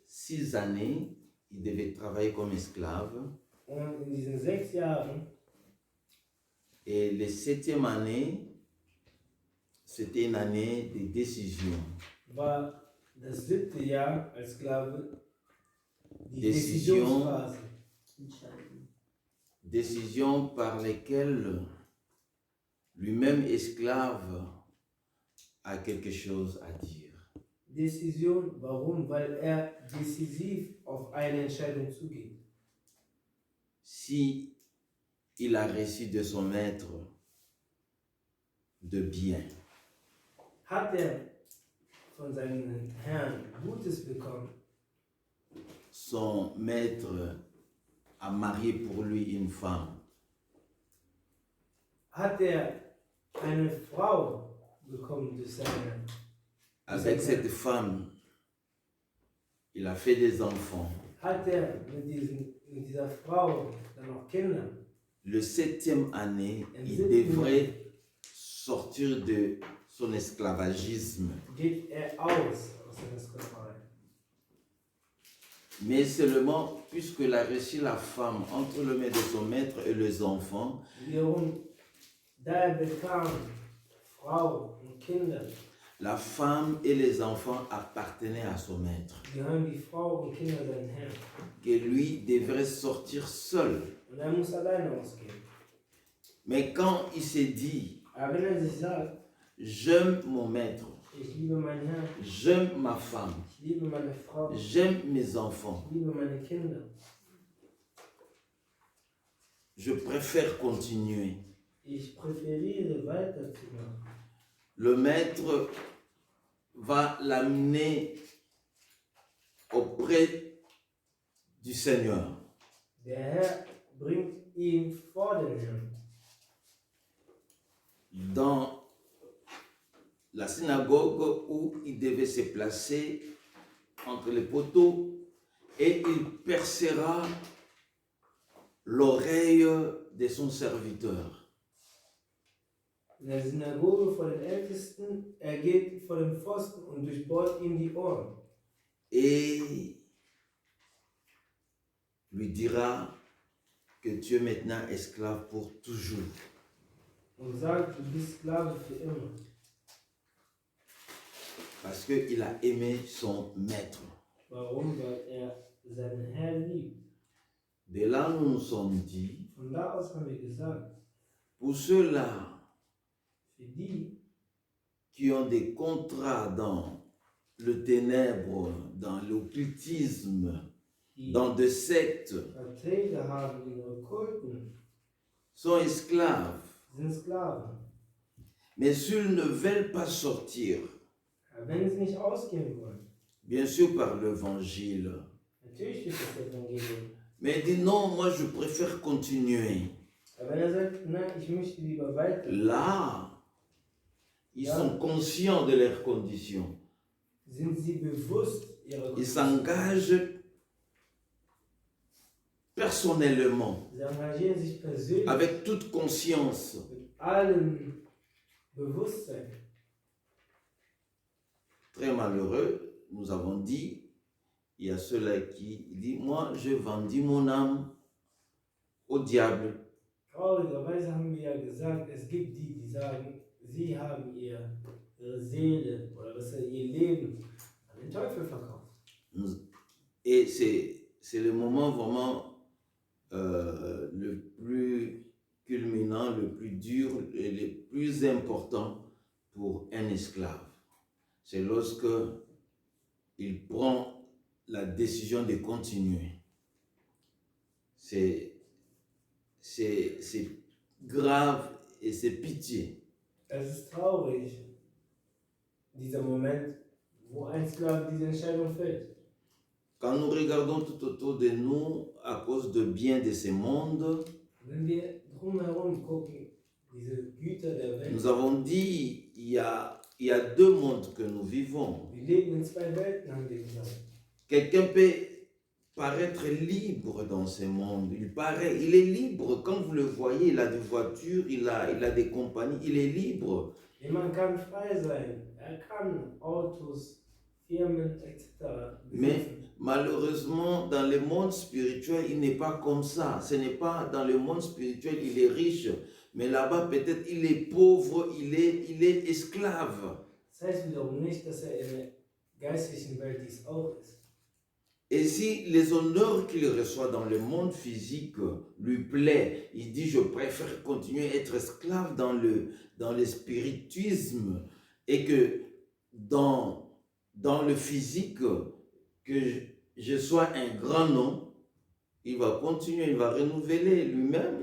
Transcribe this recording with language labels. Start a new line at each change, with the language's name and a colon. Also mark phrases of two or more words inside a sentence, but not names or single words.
French: 6 années, il devait travailler comme esclave.
German: Und in diesen 6 Jahren,
French: Et la 7e année, c'était une année de décision.
German: war das 7. Jahr als Sklave die
French: Décision,
German: Dezissionsphase.
French: décision par lesquelles lui-même esclave a quelque chose à dire.
German: Decision, warum? Weil er decisiv auf eine Entscheidung zugeht.
French: Si il a reçu de son maître de bien,
German: Hat er von seinem Herrn Gutes bekommen?
French: son maître a marié pour lui une femme.
German: Hat er eine Frau bekommen durch seinen Herrn?
French: Avec cette femme, il a fait des enfants.
German: Hat er mit dieser Frau dann noch Kinder?
French: Le 7e année, il devrait sortir de son esclavagisme.
German: Geht er aus seiner Sklaverei.
French: Mais seulement, puisqu'il a reçu la femme entre les mains de son maître et les enfants,
German: Da er bekam Frau und Kinder,
French: la femme et les enfants appartenaient à son maître.
German: gehören die Frau und Kinder seinem Herrn.
French: Que lui devrait sortir seul.
German: Und er muss alleine ausgehen.
French: Mais quand il s'est dit,
German: Aber wenn er sich sagt,
French: j'aime mon maître,
German: ich liebe meinen Herrn,
French: j'aime ma femme,
German: ich liebe meine Frau,
French: j'aime mes enfants,
German: ich liebe meine Kinder,
French: je préfère continuer.
German: ich präferiere weiterzumachen.
French: Le maître va l'amener auprès du Seigneur.
German: Der Herr bringt ihn vor den Herrn.
French: Dans la synagogue où il devait se placer entre les poteaux, et il percera l'oreille de son serviteur.
German: In der Synagoge vor den Ältesten, er geht vor den Pfosten und durchbohrt ihm die Ohren.
French: Et lui dira que tu es maintenant esclave pour toujours.
German: Und sagt, du bist Sklave für immer.
French: Parce qu'il a aimé son maître.
German: Warum? Weil er seinen Herrn liebt.
French: De là, nous nous sommes dit,
German: Von da aus haben wir gesagt,
French: pour ceux-là
German: für die,
French: qui ont des contrats dans le ténèbre, dans l'occultisme,
German: die
French: dans des sectes,
German: Verträge haben in Okkulten,
French: sont esclaves.
German: sind Sklaven.
French: Mais s'ils ne veulent pas sortir,
German: Aber wenn sie nicht ausgehen wollen,
French: bien sûr par l'évangile,
German: natürlich durch das Evangelium.
French: mais il dit non, moi je préfère continuer.
German: Aber wenn er sagt, nein, ich möchte lieber weiter,
French: Là, ils sont conscients de leurs conditions.
German: sind sie bewusst ihrer
French: Ils s'engagent personnellement,
German: Sie engagieren sich persönlich
French: avec toute conscience.
German: mit allem Bewusstsein.
French: Très malheureux, nous avons dit, il y a ceux-là qui disent, moi j'ai vendu mon âme au diable.
German: Traurigerweise haben wir ja gesagt, es gibt die, die sagen, sie haben ihre Seele oder besser ihr Leben an den Teufel verkauft.
French: Et c'est le moment vraiment le plus culminant, le plus dur et le plus important pour un esclave. C'est lorsque il prend la décision de continuer. C'est grave et c'est pitié.
German: Es ist traurig, dieser Moment, wo ein Sklave diese Entscheidung fällt.
French: Quand nous regardons tout autour de nous, à cause de bien de ce monde,
German: Wenn wir drumherum gucken, diese Güter der Welt,
French: nous avons dit, il y a deux mondes que nous vivons.
German: wir leben in zwei Welten, haben wir gesagt.
French: Quelqu'un peut paraître libre dans ce monde. Il est libre. Quand vous le voyez, il a des voitures, il a des compagnies, il est libre.
German: Jemand kann frei sein, er kann Autos, Firmen etc.
French: Mais,
German: besitzen.
French: Malheureusement, dans le monde spirituel, il n'est pas comme ça. Ce n'est pas dans le monde spirituel, il est riche, mais là-bas, peut-être, il est pauvre, il est esclave.
German: Das heißt wiederum nicht, dass in der geistlichen Welt dies auch ist.
French: Et si les honneurs qu'il reçoit dans le monde physique lui plaît, il dit, je préfère continuer à être esclave dans le spiritisme et que dans le physique, que je sois un grand nom, il va continuer, il va renouveler lui-même.